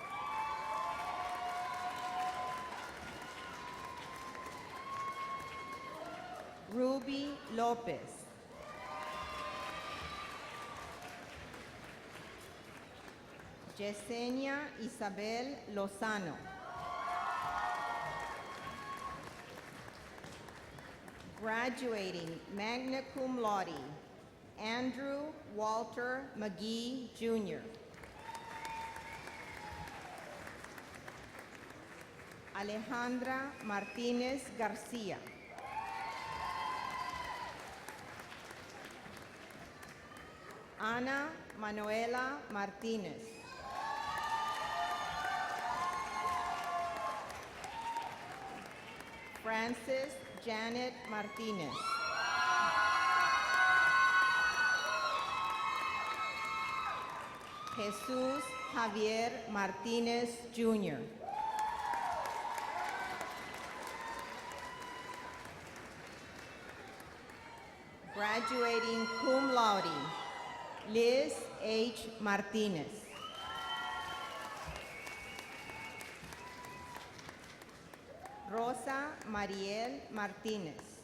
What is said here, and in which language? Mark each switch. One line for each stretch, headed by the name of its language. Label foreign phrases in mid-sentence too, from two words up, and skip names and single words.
English: Ruby Lopez. Yesenia Isabel Lozano. Graduating
Latin: magna cum laude,
English: Andrew Walter McGee, Jr. Alejandra Martinez Garcia. Ana Manuela Martinez. Frances Janet Martinez. Jesus Javier Martinez, Jr. Graduating
Latin: cum laude,
English: Liz H. Martinez. Rosa Mariel Martinez.